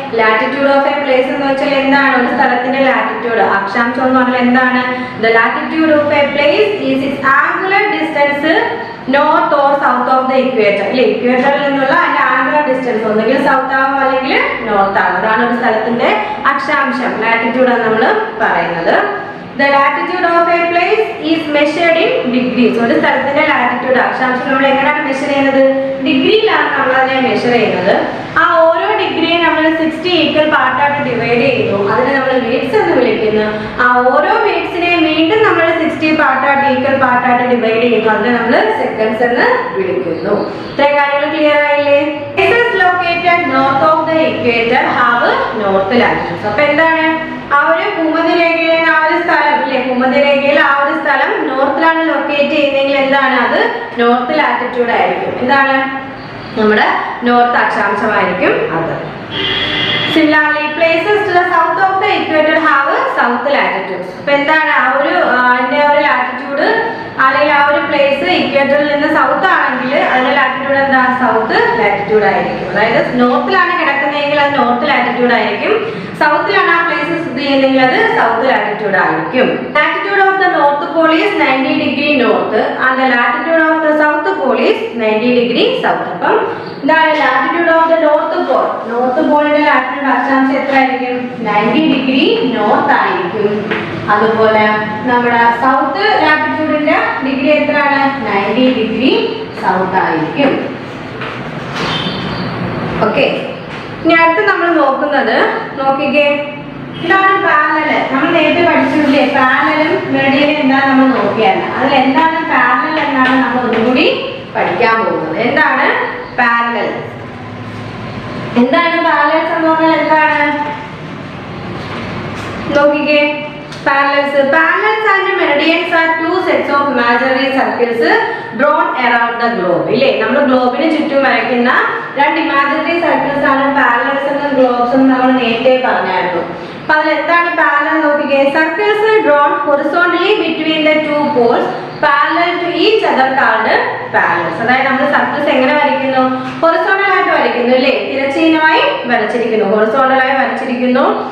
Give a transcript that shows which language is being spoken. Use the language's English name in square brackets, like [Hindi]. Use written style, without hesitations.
[Malayalam] Latitude of A place എന്ന് വെച്ചാൽ എന്താണ്? ഒരു സ്ഥലത്തിന്റെ ലാറ്റിറ്റ്യൂഡ്, അക്ഷാംശം എന്ന് പറഞ്ഞാൽ എന്താണ്? [English] the latitude of a place is its angular distance north or south of the equator [Malayalam] അല്ലെ. ഇക്വേറ്ററിൽ നിന്നുള്ള അതിന്റെ ആംഗുലർ ഡിസ്റ്റൻസ് ഒന്നുകിൽ സൗത്ത് ആവും അല്ലെങ്കിൽ നോർത്ത് ആവും. അതാണ് ഒരു സ്ഥലത്തിന്റെ അക്ഷാംശം, ലാറ്റിറ്റ്യൂഡ് എന്ന് നമ്മൾ പറയുന്നത്. [English] The latitude of a place is measured in degrees. [Malayalam] ഒരു സ്ഥലത്തിന്റെ ലാറ്റിറ്റ്യൂഡ് അക്ഷാംശം നമ്മൾ എങ്ങനെയാണ് മെഷർ ചെയ്യുന്നത്? ഡിഗ്രിയിലാണ് നമ്മൾ അതിനെ മെഷർ ചെയ്യുന്നത്. ആ ഓരോ ഡിഗ്രിയെ നമ്മൾ 60 ഈക്വൽ പാർട്ടായിട്ട് ഡിവൈഡ് ചെയ്യുന്നു. അതിനെ നമ്മൾ മിനിറ്റ്സ് എന്ന് വിളിക്കുന്നു. ആ ഓരോ മിനിറ്റ്സിനെ വീണ്ടും നമ്മൾ 60 പാർട്ടായിട്ട് ഈക്വൽ പാർട്ടായിട്ട് ഡിവൈഡ് ചെയ്യുന്നു. അതിനെ നമ്മൾ സെക്കൻഡ്സ് എന്ന് വിളിക്കുന്നു. ഇത്രയും കാര്യങ്ങൾ ക്ലിയർ ആയില്ലേ? [English] Located north of the equator have north latitudes. [Malayalam] അപ്പൊ എന്താണ് ആ ഒരു ഭൂമധ്യരേഖയിലെ ആ ഒരു സ്ഥലം ഇല്ലേ, ഭൂമധ്യരേഖയിൽ ആ ഒരു സ്ഥലം നോർത്തിലാണ് ലൊക്കേറ്റ് ചെയ്യുന്നതെങ്കിൽ എന്താണ് അത് നോർത്ത് ലാറ്റിറ്റ്യൂഡ് ആയിരിക്കും. എന്താണ് നമ്മുടെ നോർത്ത് അക്ഷാംശമായിരിക്കും അത്. [English] Similarly, places to the south of the equator have south latitudes. [Malayalam] അപ്പൊ എന്താണ് ആ ഒരു അതിന്റെ ഒരു ലാറ്റിറ്റ്യൂഡ് അല്ലെങ്കിൽ ആ ഒരു പ്ലേസ് ഇക്വേറ്ററിൽ നിന്ന് സൗത്ത് ആണെങ്കിൽ അതിന്റെ ലാറ്റിറ്റ്യൂഡ് എന്താ സൗത്ത് ലാറ്റിറ്റ്യൂഡ് ആയിരിക്കും. അതായത് നോർത്തിലാണ് കിടക്കുന്നതെങ്കിൽ അത് നോർത്ത് ലാറ്റിറ്റ്യൂഡ് ആയിരിക്കും, സൗത്തിലാണ് ആ പ്ലേസ് സ്ഥിതി ചെയ്യുന്നതെങ്കിൽ അത് സൗത്ത് ലാറ്റിറ്റ്യൂഡ് ആയിരിക്കും. [English] Latitude of the north pole is 90 degree north and the latitude of the south pole is 90 degree south. [Malayalam] അപ്പം എന്താണ് latitude of the north Paul, north പോളിന്റെ ലാറ്റിറ്റ്യൂഡ് അക്ഷാംശം എത്ര ആയിരിക്കും? 90 ഡിഗ്രി നോർത്ത് ആയിരിക്കും. അതുപോലെ നമ്മുടെ സൗത്ത് ലാറ്റിറ്റ്യൂഡിന്റെ ഡിഗ്രി എത്രയാണ്? 90 ഡിഗ്രി സൗത്ത് ആയിരിക്കും. ഓക്കെ, ഇനി അടുത്ത് നമ്മൾ നോക്കുന്നത് നോക്കിക്കേ, ഇതാണ് പാരലൽ. നമ്മൾ നേരത്തെ പഠിച്ചിട്ടില്ലേ പാരലലും മെറിഡിയനും എന്താണ് നമ്മൾ നോക്കിയാണ്. അതിൽ എന്താണ് പാരലൽ എന്നാണ് നമ്മൾ ഒന്നുകൂടി പഠിക്കാൻ പോകുന്നത്. എന്താണ് പാരലൽ? എന്താണ് പാരലൽ സംഭവങ്ങൾ? എന്താണ് നോക്കിക്കേ, [English] parallels and meridians are two sets of imaginary circles drawn around the globe. [Malayalam] ഇല്ലേ, നമ്മൾ ഗ്ലോബിന് ചുറ്റും വരയ്ക്കുന്ന രണ്ട് ഇമാജിനറി സർക്കിൾസ് ആണ് പാരലൽസ് എന്നും ഗ്ലോബ്സ് എന്നും നമ്മൾ നേരത്തെ പറഞ്ഞായിരുന്നു. അപ്പൊ അതിൽ എന്താണ് പാരലൽ നോക്കിക്കേ, [English] Circles drawn horizontally between the two poles parallel to each other called parallels. [Malayalam] അതായത് നമ്മൾ സർക്കിൾസ് എങ്ങനെ വരയ്ക്കുന്നു? ഹൊറിസോണ്ടൽ ആയിട്ട് വരയ്ക്കുന്നു അല്ലേ, തിരശ്ചീനമായി വരച്ചിരിക്കുന്നു, ഹൊറിസോണ്ടലായി വരച്ചിരിക്കുന്നു.